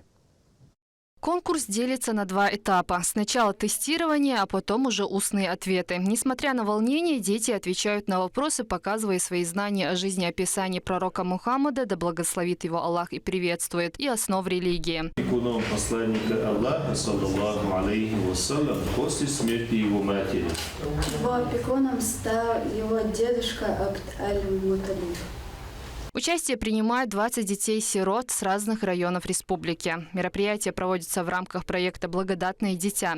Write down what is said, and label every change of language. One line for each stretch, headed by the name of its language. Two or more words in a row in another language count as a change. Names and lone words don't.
Russian: Конкурс делится на два этапа. Сначала тестирование, а потом уже устные ответы. Несмотря на волнение, дети отвечают на вопросы, показывая свои знания о жизнеописании пророка Мухаммада, да благословит его Аллах и приветствует, и основ религии. Иконом посланника Аллаха,
Arabic: صلى الله عليه وسلم,
Russian: после смерти его матери. Его опекуном стал его дедушка Абд аль-Муталиб. Участие принимают 20 детей-сирот с разных районов республики. Мероприятие проводится в рамках проекта «Благодатное дитя».